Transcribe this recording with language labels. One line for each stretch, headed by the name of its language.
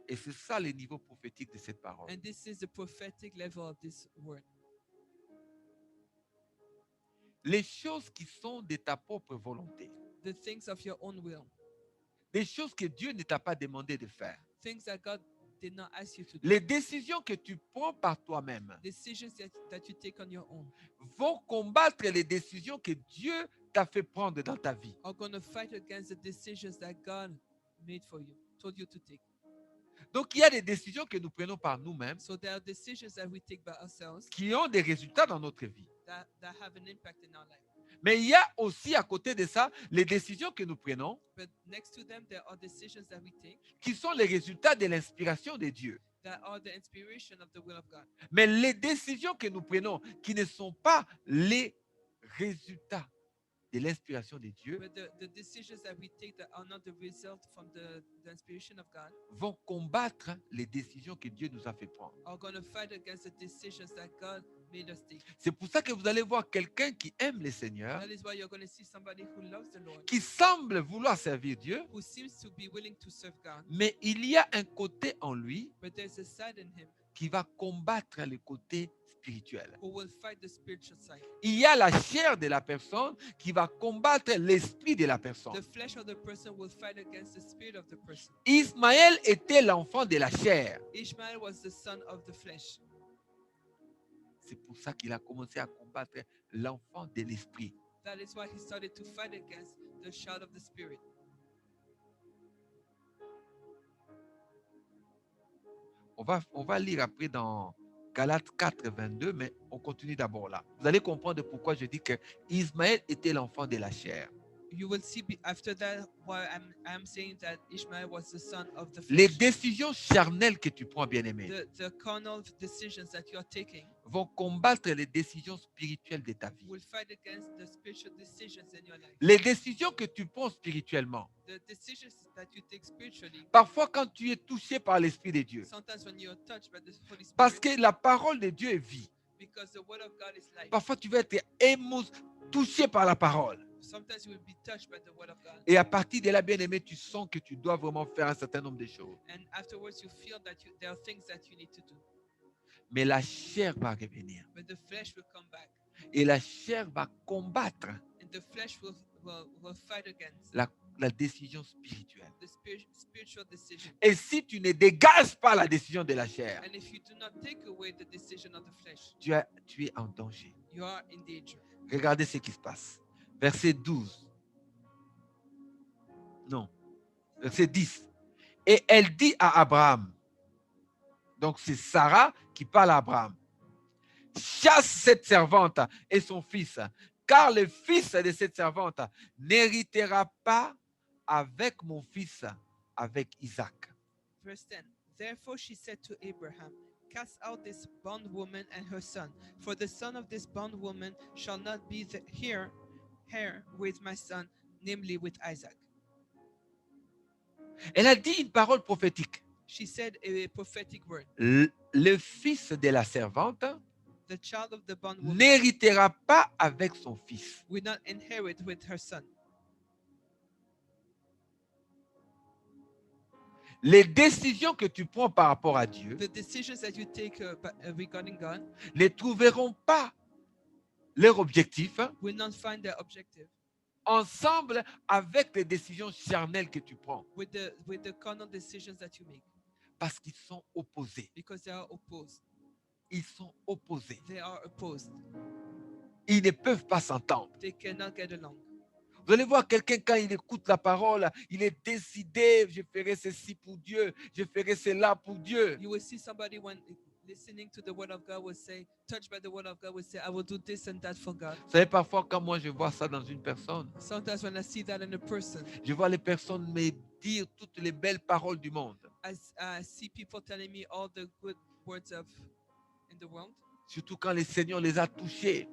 French: Et c'est ça le niveau prophétique de cette parole.
English: And this is the prophetic level of this word.
French: Les choses qui sont de ta propre volonté.
English: The things of your own will.
French: Des choses que Dieu ne t'a pas demandé de faire.
English: Things that God did not ask you to do.
French: Les décisions que tu prends par toi-même
English: Decisions that you take on your own
French: vont combattre les décisions que Dieu t'a fait prendre dans ta vie.
English: are going to fight against the decisions that God made for you, told you to take.
French: Donc, il y a des décisions que nous prenons par nous-mêmes
English: So there are decisions that we take by ourselves
French: qui ont des résultats dans notre vie.
English: that have an impact in our life.
French: Mais il y a aussi à côté de ça, les décisions que nous prenons
English: But next to them, there are decisions that we take
French: qui sont les résultats de l'inspiration de Dieu.
English: that are the inspiration of the will of God.
French: Mais les décisions que nous prenons qui ne sont pas les résultats de l'inspiration de Dieu
English: But the decisions that we take that are not the result from the inspiration of God
French: vont combattre les décisions que Dieu nous a fait prendre.
English: are going to fight against the decisions that God made us take.
French: C'est pour ça que vous allez voir quelqu'un qui aime le Seigneur,
English: That is why you're going to see somebody who loves the Lord,
French: qui semble vouloir servir Dieu,
English: who seems to be willing to serve God,
French: mais il y a un côté en lui
English: but there's a side in him
French: qui va combattre le côté spirituel.
English: who will fight the spiritual side.
French: Il y a la chair de la personne qui va combattre l'esprit de la personne.
English: The flesh of the person will fight against the spirit of the person.
French: Ismaël était l'enfant de la chair.
English: Ishmael was the son of the flesh.
French: C'est pour ça qu'il a commencé à combattre l'enfant de l'esprit.
English: That is why he started to fight against the child of the spirit.
French: On va lire après dans Galates 4, 22, mais on continue d'abord là. Vous allez comprendre pourquoi je dis que Ismaël était l'enfant de la chair.
English: You will see after that why I'm saying that Ishmael was the son of the
French: Les
English: flesh.
French: décisions charnelles que tu prends, bien-aimé,
English: The carnal decisions that you are taking
French: vont combattre les décisions spirituelles de ta vie.
English: will fight against the spiritual decisions in your life.
French: Les décisions que tu prends spirituellement,
English: The decisions that you take spiritually,
French: parfois quand tu es touché par l'Esprit de Dieu,
English: sometimes when you're touched by the Holy
French: parce
English: Spirit,
French: que la parole de Dieu est vie.
English: because the word of God is life.
French: Parfois tu vas être touché par la parole.
English: Sometimes you will be touched by the word of God.
French: Et à partir de là, bien-aimé, tu sens que tu dois vraiment faire un certain nombre de choses.
English: And afterwards you feel that there are things that you need to do.
French: Mais la chair va revenir.
English: But the flesh will come back.
French: Et la chair va combattre
English: And the flesh will fight against
French: la décision spirituelle.
English: the spiritual decision.
French: Et si tu ne dégages pas la décision de la chair,
English: And if you do not take away the decision of the flesh,
French: tu es en danger.
English: you are in danger.
French: Regardez ce qui se passe. Verset 12. Non. Verset 10. Et elle dit à Abraham, donc c'est Sarah qui parle à Abraham, chasse cette servante et son fils, car le fils de cette servante n'héritera pas avec mon fils, avec Isaac.
English: Verse 10. Therefore she said to Abraham, cast out this bondwoman and her son, for the son of this bondwoman shall not be here with my son, namely with Isaac.
French: Elle a dit une parole prophétique.
English: She said a prophetic word.
French: Le fils de la servante
English: The child of the bondwoman
French: n'héritera pas avec son fils.
English: will not inherit with her son.
French: Les décisions que tu prends par rapport à Dieu
English: The decisions that you take regarding God
French: ne trouveront pas leur objectif
English: will not find their objective
French: ensemble avec les décisions charnelles que tu prends,
English: with the carnal decisions that you make,
French: parce qu'ils sont opposés.
English: because they are opposed.
French: Ils sont opposés.
English: They are opposed.
French: Ils ne peuvent pas s'entendre.
English: They cannot get along.
French: Vous allez voir quelqu'un quand il écoute la parole, il est décidé, je ferai ceci pour Dieu, je ferai cela pour Dieu.
English: You will see somebody when listening to the word of God will say, touched by the word of God will say, I will do this and that for God.
French: Vous savez, parfois quand moi je vois ça dans une personne,
English: Sometimes when I see that in a person,
French: je vois les personnes me dire toutes les belles paroles du monde.
English: I see people telling me all the good words in the world,
French: Surtout quand le Seigneur les a touchés,